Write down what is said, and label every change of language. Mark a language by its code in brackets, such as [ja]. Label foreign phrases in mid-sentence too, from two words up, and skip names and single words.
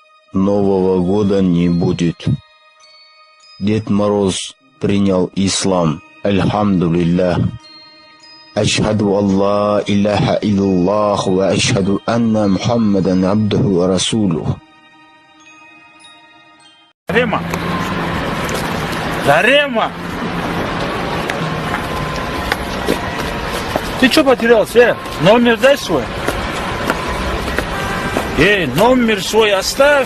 [ru] Нового года не будет. Дед Мороз принял ислам. Альхамдулиллах. [ar] أشهد أن لا إله إلا الله وأشهد أن محمدا عبده ورسوله. [ru] Зарема! Зарема! Ты что потерялся? Номер дай свой. Номер свой оставь.